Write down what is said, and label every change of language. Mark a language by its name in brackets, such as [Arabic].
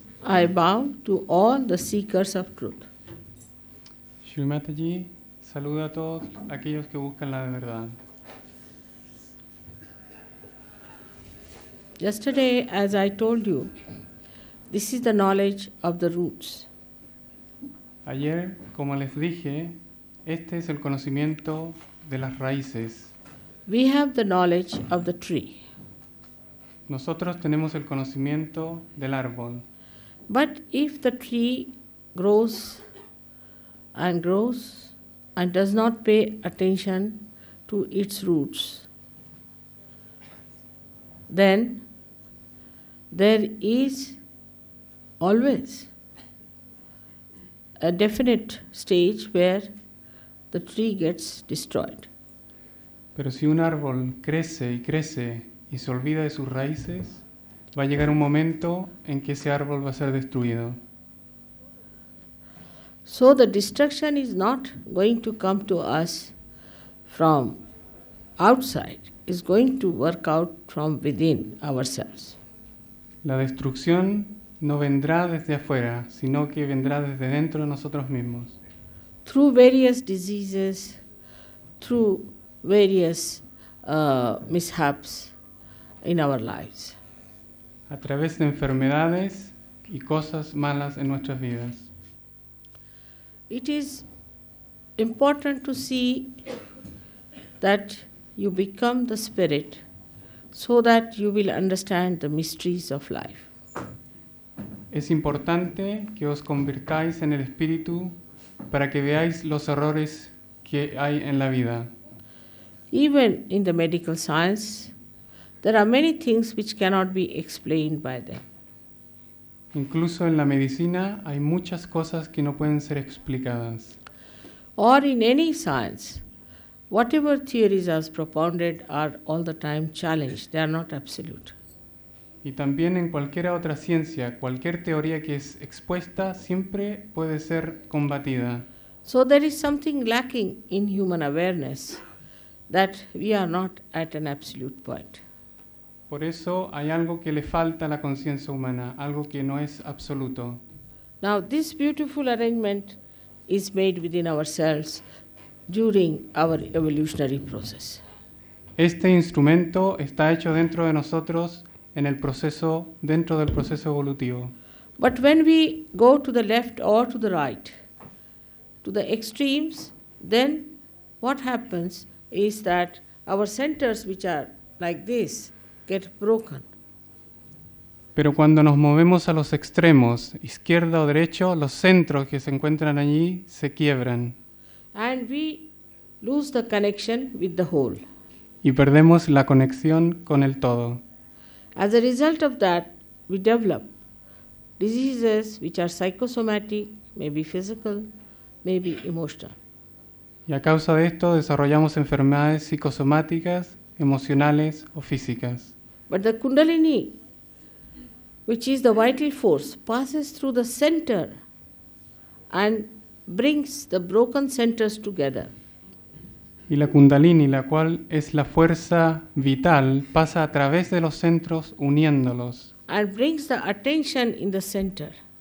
[English] I bow to all the seekers of truth. [Spanish] Shri Mataji saluda a todos aquellos que buscan la verdad. [English] Yesterday, as I told you, this is the knowledge of the roots. [Spanish] Ayer, como les dije, este es el conocimiento de las raíces. [English] We have the knowledge of the tree. [Spanish] Nosotros tenemos el conocimiento del árbol. [English] But if the tree grows and does not pay attention to its roots, then there is always a definite stage where the tree gets destroyed. [Spanish] Pero si un árbol crece y crece y se olvida de sus raíces, va a llegar un momento en que ese árbol va a ser destruido. [English] So the destruction is not going to come to us from outside, it's going to work out from within ourselves. [Spanish] La destrucción no vendrá desde afuera, sino que vendrá desde dentro de nosotros mismos. [English] Through various diseases, through various mishaps in our lives. [Spanish] A través de enfermedades y cosas malas en nuestras vidas. [English] It is important to see that you become the spirit so that you will understand the mysteries of life. [Spanish] Es importante que os convirtáis en el espíritu para que veáis los errores que hay en la vida. [English] Even in the medical science, there are many things which cannot be explained by them. [Spanish] Incluso en la medicina hay muchas cosas que no pueden ser explicadas. [English] Or in any science, whatever theories are propounded are all the time challenged, they are not absolute. [Spanish] Y también en cualquier otra ciencia, cualquier teoría que es expuesta siempre puede ser combatida. [English] So there is something lacking in human awareness that we are not at an absolute point. [Spanish] Por eso hay algo que le falta a la conciencia humana, algo que no es absoluto. [English] Now this beautiful arrangement is made within ourselves during our evolutionary process. [Spanish] Este instrumento está hecho dentro de nosotros dentro del proceso evolutivo. [English] But when we go to the left or to the right, to the extremes, then what happens is that our centers, which are like this, get broken. [Spanish] Pero cuando nos movemos a los extremos, izquierda o derecho, los centros que se encuentran allí se quiebran. [English] And we lose the connection with the whole. [Spanish] y perdemos la conexión con el todo. [English] As a result of that, we develop diseases which are psychosomatic, maybe physical, maybe emotional. [Spanish] Y a causa de esto desarrollamos enfermedades psicosomáticas, emocionales o físicas. [English] But the Kundalini, which is the vital force, passes through the center and brings the broken centers together. [Spanish] Y la Kundalini, la cual es la fuerza vital, pasa a través de los centros uniéndolos [English] And brings the attention in the center.